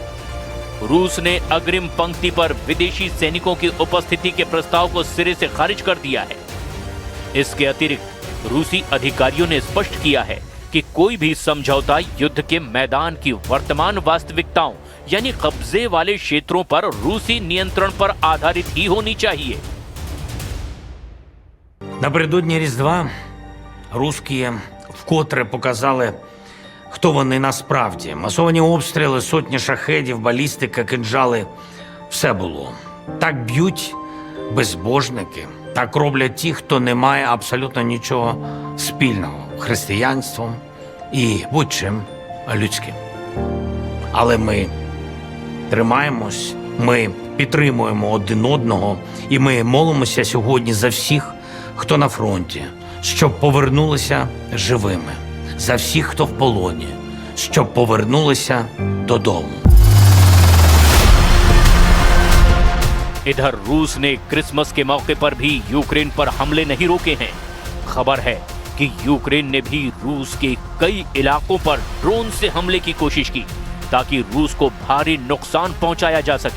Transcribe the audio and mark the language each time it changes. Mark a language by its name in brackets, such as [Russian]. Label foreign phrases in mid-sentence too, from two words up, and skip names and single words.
[Hindi] रूस ने अग्रिम पंक्ति पर विदेशी सैनिकों की उपस्थिति के प्रस्ताव को सिरे से खारिज कर दिया है। इसके अतिरिक्त रूसी अधिकारियों ने स्पष्ट किया है कि कोई भी समझौता युद्ध के मैदान की वर्तमान वास्तविकताओं यानी कब्जे वाले क्षेत्रों पर रूसी नियंत्रण पर आधारित ही होनी चाहिए। [Ukrainian] Напередодні Різдва русські вкотре показали, хто вони насправді. Масовані обстріли, сотні шахедів, балістика, кинджали – все було. Так б'ють безбожники, так роблять ті, хто не має абсолютно нічого спільного – християнством і будь-чим людським. Але ми тримаємось, ми підтримуємо один одного і ми молимося сьогодні за всіх, хто на фронті, щоб повернулися живими, за всіх, хто в полоні, щоб повернулися додому. [Hindi] इधर रूस ने क्रिसमस के मौके पर भी यूक्रेन पर हमले नहीं रोके हैं। खबर है कि यूक्रेन ने भी रूस के कई इलाकों पर ड्रोन से हमले की कोशिश की ताकि रूस को भारी नुकसान पहुंचाया जा सके।